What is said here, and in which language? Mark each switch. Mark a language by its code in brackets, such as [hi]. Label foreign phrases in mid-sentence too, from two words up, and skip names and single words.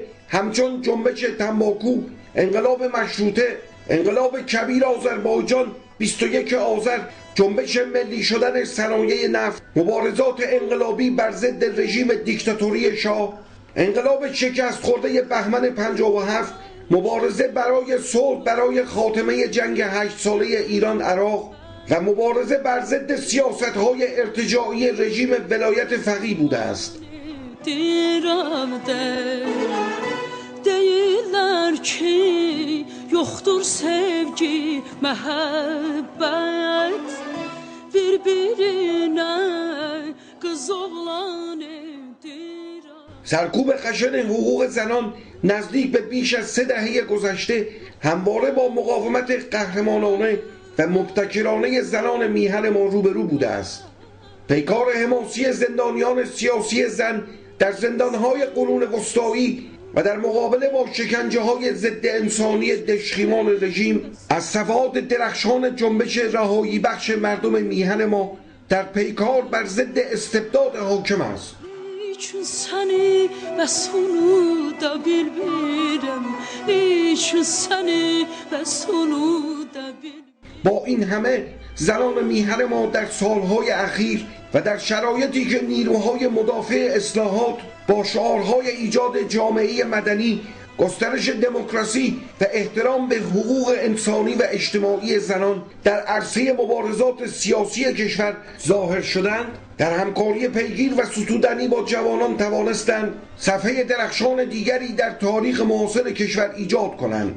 [fa] همچون جنبش تنباکو، انقلاب مشروطه، انقلاب کبیر آذربایجان، 21 آذر، جنبش ملی شدن صنایع نفت، مبارزات انقلابی بر ضد رژیم دیکتاتوری شاه، انقلاب شکست خورده بهمن 57، مبارزه برای صلح برای خاتمه جنگ 8 ساله ایران عراق و مبارزه بر ضد سیاست‌های ارتجاعی رژیم ولایت فقیه بوده است. [az] Deyirlər ki, yoxdur sevgi, məhəbbət, bir-birinə qız oğlan edirəm. [fa] سرکوب خشن حقوق زنان نزدیک به بیش از 3 دهه گذشته همواره با مقاومت قهرمانانه و مبتکرانه زنان میهن ما روبرو بوده است. پیکار حماسی زندانیان سیاسی زن در زندانهای قرون وسطایی و در مقابله با شکنجه‌های ضد انسانی دژخیمان رژیم از صفحات درخشان جنبش رهایی بخش مردم میهن ما در پیکار بر ضد استبداد حاکم است. [az] Niçin səni bəs unuda bilmirəm, niçin səni bəs unuda bilmirəm. [fa] با این همه زنان میهن ما در سالهای اخیر و در شرایطی که نیروهای مدافع اصلاحات با شعارهای ایجاد جامعه مدنی، گسترش دموکراسی و احترام به حقوق انسانی و اجتماعی زنان در عرصه مبارزات سیاسی کشور ظاهر شدند، در همکاری پیگیر و ستودنی با جوانان توانستند صفحه درخشان دیگری در تاریخ معاصر کشور ایجاد کنند.